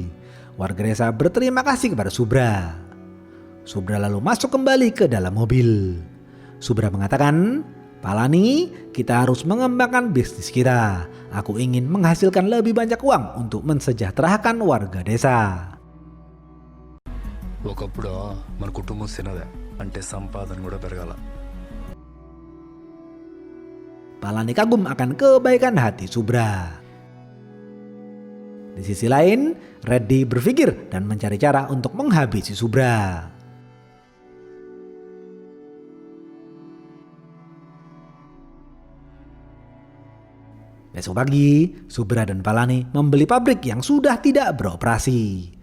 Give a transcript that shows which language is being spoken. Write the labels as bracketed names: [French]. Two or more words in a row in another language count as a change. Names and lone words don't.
[Indonesian] Warga desa berterima kasih kepada Subra. Subra lalu masuk kembali ke dalam mobil. Subra mengatakan, "Palani, kita harus mengembangkan bisnis kita. Aku ingin menghasilkan lebih banyak uang untuk mensejahterakan warga desa." [Telugu] ఒకప్పుడు మన కుటుంబం చిన్నదే అంటే సంపాదన కూడా పెరగాల. [Indonesian] Palani kagum akan kebaikan hati Subra. Di sisi lain, Reddy berpikir dan mencari cara untuk menghabisi Subra. Besok pagi, Subra dan Palani membeli pabrik yang sudah tidak beroperasi.